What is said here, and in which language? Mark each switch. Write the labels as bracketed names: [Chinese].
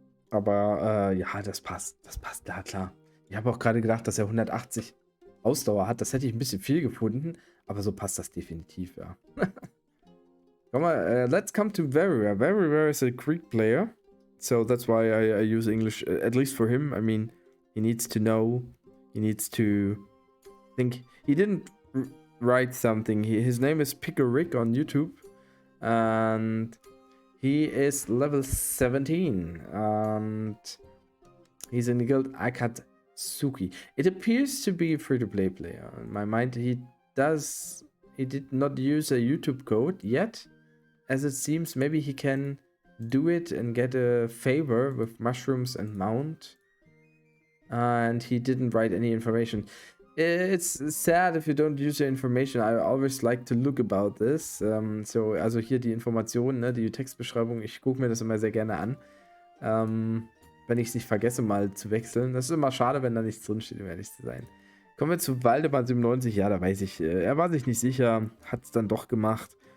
[German] Aber ja, das passt. Das passt, ja klar. Ich habe auch gerade gedacht, dass er 180 Ausdauer hat. Das hätte ich ein bisschen viel gefunden. Aber so passt das definitiv, ja. Komm mal, [English] let's come to Varrier. Varrier is a Greek player. So that's why I use English, at least for him. I mean, he needs to know. He needs to think. He didn't write something. His name is Pickerick on YouTube. And he is level 17. And he's in the guild Akatsuki. It appears to be a free-to-play player. In my mind, he did not use a YouTube code yet. As it seems, maybe he can do it and get a favor with mushrooms and mount. And he didn't write any information. It's sad if you don't use your information. I always like to look about this. [German] Also hier die Informationen, ne, die Textbeschreibung, ich gucke mir das immer sehr gerne an. Wenn ich es nicht vergesse, mal zu wechseln. Das ist immer schade, wenn da nichts drinsteht, um ehrlich zu sein. Kommen wir zu Waldemar 97. Ja, da weiß ich, er war sich nicht sicher, hat es dann doch gemacht.